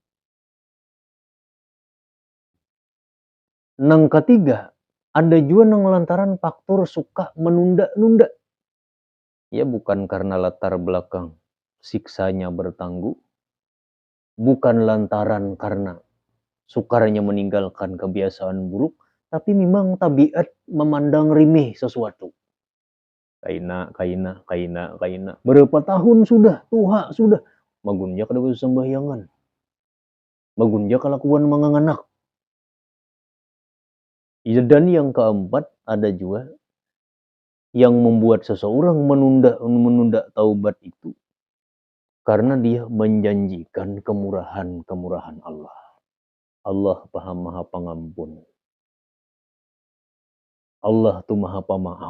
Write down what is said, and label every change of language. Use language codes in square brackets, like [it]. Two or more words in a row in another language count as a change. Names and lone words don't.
[id] Nang ketiga, ada juga nang lantaran faktor suka menunda-nunda. Ya bukan karena latar belakang siksanya bertangguh. Bukan lantaran karena sukarnya meninggalkan kebiasaan buruk. Tapi memang tabiat memandang remeh sesuatu. [bjn] Kaina. Berapa tahun sudah, tuha sudah. Magunja kada sembahyangan. Magunja kelakuan manganganak. [id] Dan yang keempat, ada juga yang membuat seseorang menunda taubat itu karena dia menjanjikan kemurahan Allah. Allah Maha Pengampun. Allah tuh Maha Pemaaf.